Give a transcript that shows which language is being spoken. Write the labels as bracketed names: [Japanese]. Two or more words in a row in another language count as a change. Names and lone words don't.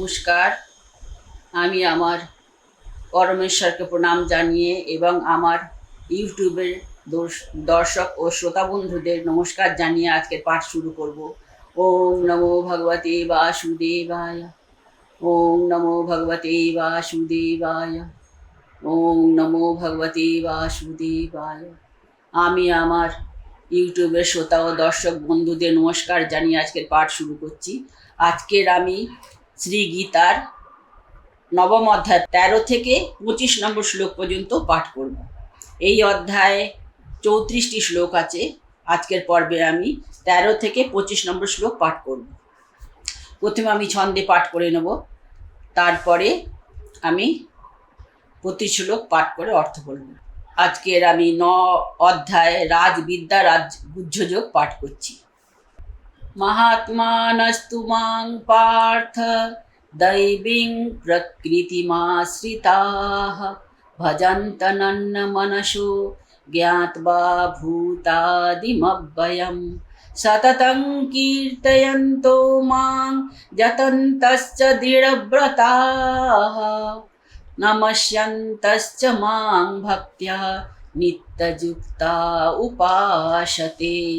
[Bangla] নমস্কার। আমি আমার পরমেশ্বরকে প্রণাম জানিয়ে এবং আমার ইউটিউবের দর্শক ও শ্রোতা বন্ধুদের নমস্কার জানিয়ে আজকের পাঠ শুরু করব। [Sanskrit] ওম নমো ভগবতে বাসুদেবায়। ওম নমো ভগবতে বাসুদেবায়। ওম নমো ভগবতে বাসুদেবায়। [Bangla] আমি আমার ইউটিউবের শ্রোতা ও দর্শক বন্ধুদের নমস্কার জানিয়ে আজকের পাঠ শুরু করছি। আজকের আমি শ্রী গীতার নবম অধ্যায় 13 থেকে 25 নম্বর শ্লোক পর্যন্ত পাঠ করব। এই অধ্যায়ে 34টি শ্লোক আছে। আজকের পর্বে আমি 13 থেকে 25 নম্বর শ্লোক পাঠ করব। প্রথমে আমি ছন্দে পাঠ করে নেব, তারপরে আমি প্রতি শ্লোক পাঠ করে অর্থ বলব। আজকের আমি অধ্যায় রাজবিদ্যা রাজগুহ্যযোগ পাঠ করছি। [Sanskrit] महात्मानस्तु मां पार्थ दैवीं प्रकृतिमाश्रिताः भजन्तनन्नमनसो ज्ञात्वा भूतादिमव्ययं सततं कीर्तयन्तो मां यतन्तश्च दृढव्रताः नमस्यन्तश्च मां भक्त्या नित्ययुक्ता उपासते।